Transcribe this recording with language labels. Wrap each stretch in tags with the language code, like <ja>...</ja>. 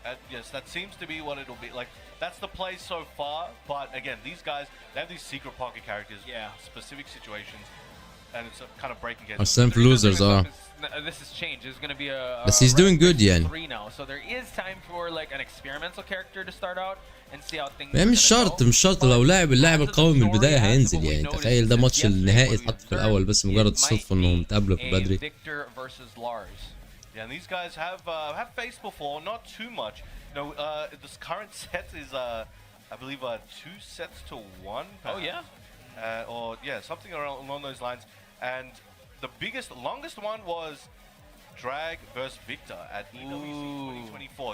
<en>Yes, that seems to be what it'll be. Like, that's the play so far, but again, these guys, they have these secret pocket characters, specific situations, and it's kind of breaking against Some losers are. This has changed. There's going to be a بس he's doing good يعني. 3 now, so there is time for like an experimental character to start out and see how things.</en> <ar>مش شرط لو لعب اللاعب القوي من البداية هينزل يعني. تخيل ده ماتش النهائي اتحط في الأول بس مجرد الصدفة إنهم اتقابلوا في بدري.</ar> <en>Victor versus Lars. Yeah, and these guys have faced before, not too much. You know, this current set is I believe 2 sets to 1. Oh yeah. Or yeah, something along those lines. And the longest one was Drag versus Victor at EWC 2024.</en>